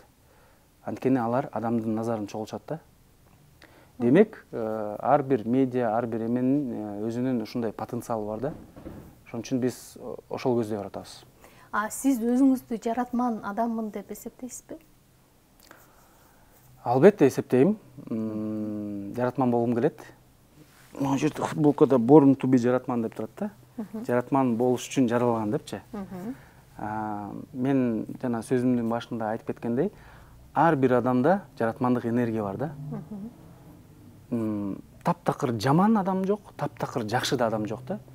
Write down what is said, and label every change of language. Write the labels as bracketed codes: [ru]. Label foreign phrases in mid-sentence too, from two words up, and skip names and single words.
[ky] Анткени алар адамдын назарын чогултушат да. Демек, ар бир медиа, ар бир эменин өзүнүн ушундай потенциалы бар да. Ошон үчүн биз ошол көздөй каратабыз. Сиз өзүңүздү жаратман адаммын деп эсептейсизби? Албетте эсептейм. Жаратман болгум келет. Могу жерде футболкада [en] born to be [ky] жаратман деп турат да. Жаратман болуш үчүн жаралган депчи. Мен жана сөзүмдүн башында айтып кеткендей, ар бир адамда жаратмандык энергия бар да. Таптакыр жаман адам жок, таптакыр жакшы да адам жок да.